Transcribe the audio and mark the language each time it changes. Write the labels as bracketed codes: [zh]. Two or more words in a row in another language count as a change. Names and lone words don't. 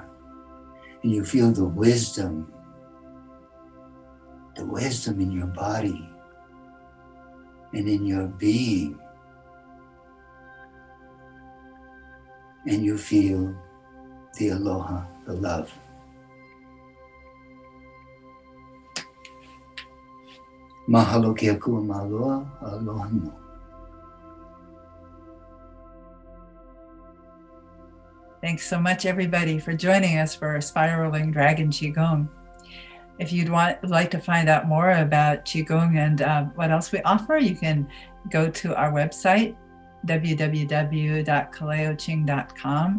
[en] And you feel the wisdom in your body and in your being. And you feel the aloha, the love. [haw] Mahalo ke akua maloa, aloha no. [en] Thanks so much, everybody, for joining us for Spiraling Dragon Qigong. If you'd like to find out more about Qigong and what else we offer, you can go to our website, www.kaleoqing.com.